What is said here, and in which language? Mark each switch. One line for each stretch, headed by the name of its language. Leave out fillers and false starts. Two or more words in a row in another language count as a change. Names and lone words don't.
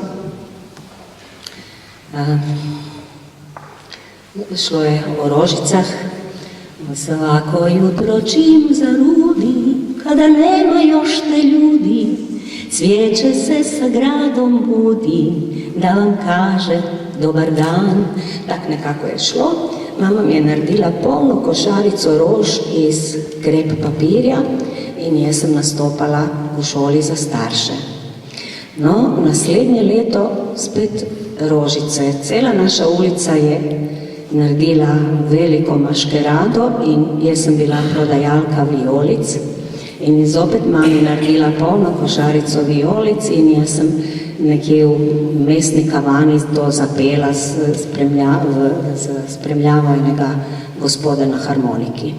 Slovenian: Šlo je o rožicah.
Croatian: Svako jutro čim zarudi, kada nema još te ljudi, cvijeće se sa gradom budi, da vam kaže dobar dan.
Slovenian: Tak nekako je šlo. Mama mi je naredila polno košarico rož iz krep papirja in jaz sem nastopala v šoli za starše. No, naslednje leto spet rožice. Cela naša ulica je naredila veliko maškerado in jaz sem bila prodajalka vijolic in zopet mami naredila polno košarico vijolic in jaz sem nekje v mestni kavani to zapela s spremljavo enega gospoda na harmoniki.